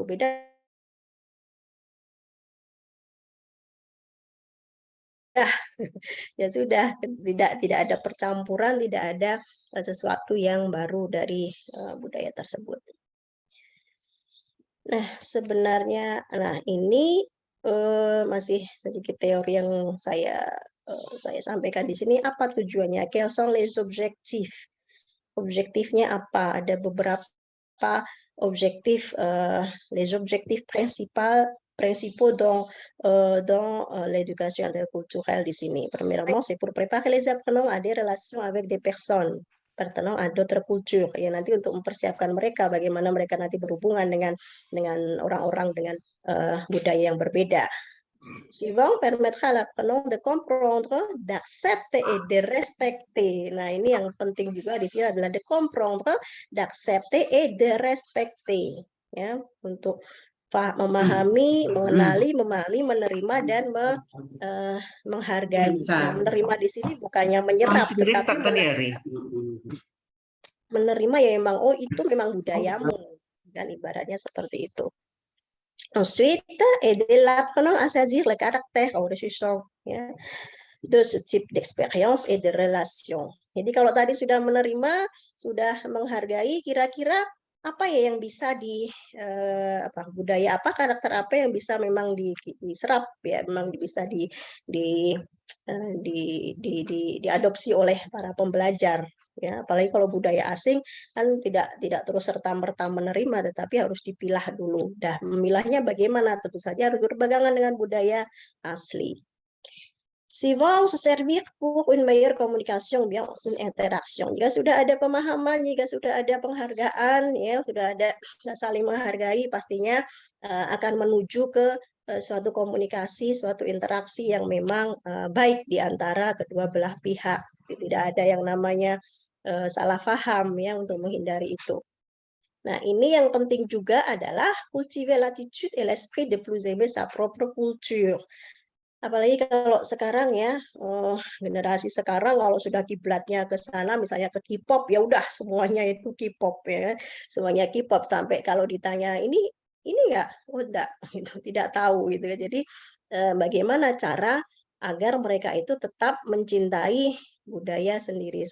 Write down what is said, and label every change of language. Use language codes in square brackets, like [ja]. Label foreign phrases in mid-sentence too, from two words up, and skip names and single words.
[id] Beda ya sudah, tidak ada percampuran, tidak ada sesuatu yang baru dari budaya tersebut. Nah, sebenarnya, ini masih sedikit teori yang saya sampaikan di sini. Apa tujuannya? [fr] Quels sont les objectifs? [id] Objektifnya apa? Ada beberapa objektif, [fr] les objectifs principaux dans l'éducation interculturelle [id] di sini. [fr] Premièrement, c'est pour préparer les apprenants à des relations avec des personnes pertenang à d'autres cultures, [id] ya, nanti untuk mempersiapkan mereka bagaimana mereka nanti berhubungan dengan orang-orang dengan budaya yang berbeda. [fr] Suivant permettra à l'apprenant de comprendre, d'accepter et de respecter. [id] Nah, ini yang penting juga di sini adalah [fr] de comprendre, d'accepter et de respecter, [id] ya, untuk memahami, mengenali, memahami, menerima dan menghargai. Nah, menerima di sini bukannya menyerap, tetapi menerima ya memang, oh itu memang budayamu, kan ibaratnya seperti itu. [fr] Ensuite, aider l'apprenant à saisir le caractère enrichissant, ya, de ce type d'expérience et de relation. [id] Jadi kalau tadi sudah menerima, sudah menghargai, kira-kira apa ya yang bisa budaya apa, karakter apa yang bisa memang diserap, ya, memang bisa diadopsi oleh para pembelajar, ya. Apalagi kalau budaya asing kan tidak terus serta-merta menerima, tetapi harus dipilah dulu. Memilahnya bagaimana? Tentu saja harus berpegangan dengan budaya asli. [fr] Suivant, se servir pour une meilleure communication, bien une interaction. [id] Jika sudah ada pemahaman, jika sudah ada penghargaan, ya, sudah ada saling menghargai, pastinya akan menuju ke suatu komunikasi, suatu interaksi yang memang baik di antara kedua belah pihak. Tidak ada yang namanya salah paham, ya, untuk menghindari itu. Nah, ini yang penting juga adalah [fr] cultiver l'attitude et l'esprit de plus aimer sa propre culture. [id] Apalagi kalau sekarang, ya, generasi sekarang kalau sudah kiblatnya ke sana, misalnya ke K-pop, ya udah semuanya itu K-pop, ya, semuanya K-pop, sampai kalau ditanya ini enggak, oh enggak, gitu, tidak tahu, gitu ya. Jadi bagaimana cara agar mereka itu tetap mencintai budaya sendiri.